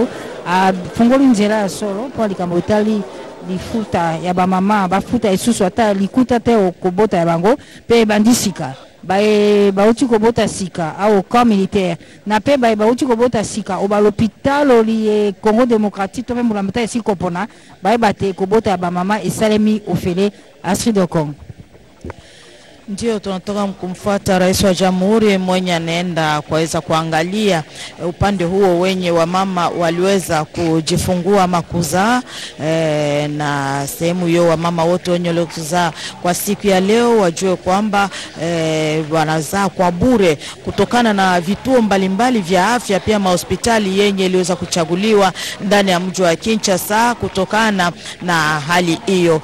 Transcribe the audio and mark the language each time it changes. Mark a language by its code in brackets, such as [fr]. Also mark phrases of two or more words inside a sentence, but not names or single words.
[ln] afungoli nzela ya solo mpo likambo etali lifuta ya bamama bafuta esusu ata likuta te okobota ya bango mpe ebandi sika bauti kobota sika [fr] au camp militaire [ln] na mpe bauti kobota sika oba l'hôpital oli Congo démocratique to mpe mbula esi kopona bayeba te kobota ya bamama esalemi ofele Astrid Okongo. [sw] Ndio tunatoka kumfuata rais wa jamhuri mwenye anaenda kuweza kuangalia upande huo wenye wamama waliweza kujifungua makuzaa na sehemu hiyo wamama wote wenye waliozaa kwa siku ya leo wajue kwamba wanazaa kwa bure kutokana na vituo mbalimbali vya afya pia mahospitali yenye iliweza kuchaguliwa ndani ya mji wa Kinshasa kutokana na hali hiyo.